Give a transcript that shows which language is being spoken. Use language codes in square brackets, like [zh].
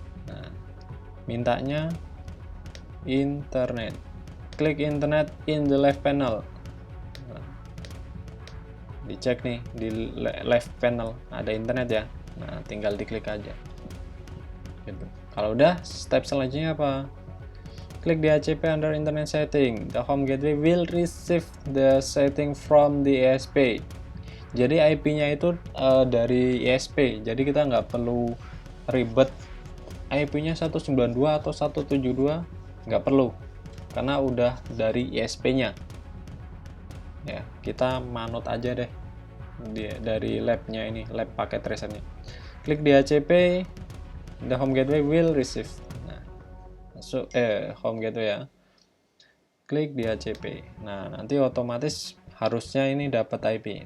[id] Nah, mintanya internet. Klik [en] internet in the left panel. [id] Nah, dicek nih di left panel ada internet ya. Nah, tinggal diklik aja. Gitu. Kalau udah, step selanjutnya apa? [en] Klik DHCP under internet setting. The home gateway will receive the setting from the ESP. [id] Jadi IP-nya itu dari ESP, jadi kita nggak perlu ribet IP-nya 192 atau 172, nggak perlu, karena udah dari ESP-nya. Ya, kita manut aja deh dari lab-nya ini, lab paket tracernya. [en] Klik DHCP, the home gateway will receive. [id] Nah, masuk home gateway ya. Klik DHCP. Nah, nanti otomatis harusnya ini dapat IP.